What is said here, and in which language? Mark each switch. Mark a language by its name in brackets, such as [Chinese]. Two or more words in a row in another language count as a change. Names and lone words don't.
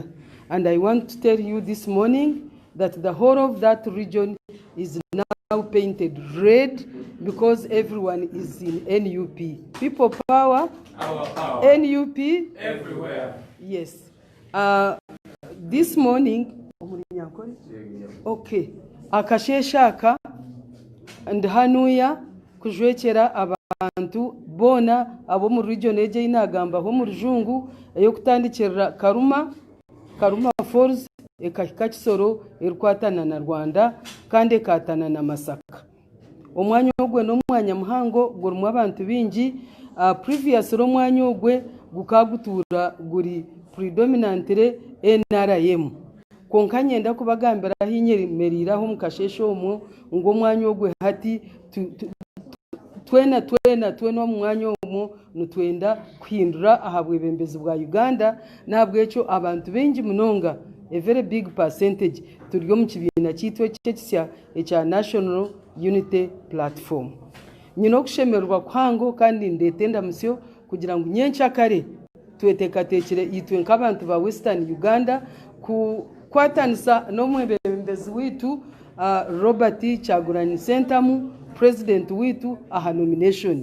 [English] And I want to tell you this morning that the whole of that region is now painted red because everyone is in NUP. People power, our power. NUP, everywhere. Yes. This morning, okay, [Nyankole] akasheshaka and hanuya kujwekera abantu bona abo mu region eje inagamba ho mu rujungu eyokutandikira Karuma Falls ekahika Kisoro erukwatana na Rwanda kandi ekatana na Masaka. Omwanya ogwe n'omwanya muhango gurimu abantu bingi. Previous omwanya ogwe gukagutura guri predominantly NRM. Konka nyenda kubagambira hinyemeriraho mukashesho omwo ngo omwanya ogwe hati twena omwanya omwo nutwenda kuhindura ahabwebembezi bwa Uganda nabwo ekyo abantu bengi munonga, [English] a very big percentage [Nyankole] turiyo mu kibiina kiitwa ekisya ekya National Unity Platform. Nyina okushemererwa kuhango kandi ndetenda musyo kugira ngo nyenkyakare twetekatekere itwe nk'abantu ba Western Uganda kwatanisa n'omwebembezi witu Robert Kyagulanyi Ssentamu, president witu aha nomination.